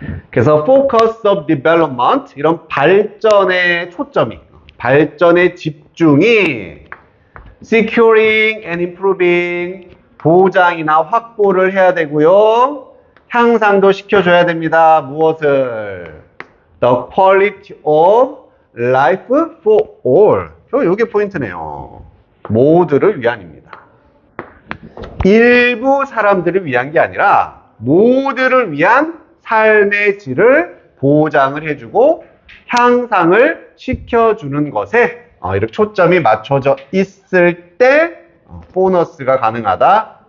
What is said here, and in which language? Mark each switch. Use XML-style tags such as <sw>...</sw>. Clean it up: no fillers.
<ko>그래서</ko> <en>focus of development,</en> <ko>이런 발전의 초점이, 발전의 집중이</ko> <en>securing and improving,</en> <ko>보장이나 확보를 해야 되고요. 향상도 시켜줘야 됩니다. 무엇을?</ko> <en>The quality of life for all.</en> <ko>요게 포인트네요. 모두를 위한입니다. 일부 사람들을 위한 게 아니라 모두를 위한 삶의 질을 보장을 해주고 향상을 시켜주는 것에 이렇게 초점이 맞춰져 있을 때 보너스가 가능하다.</ko>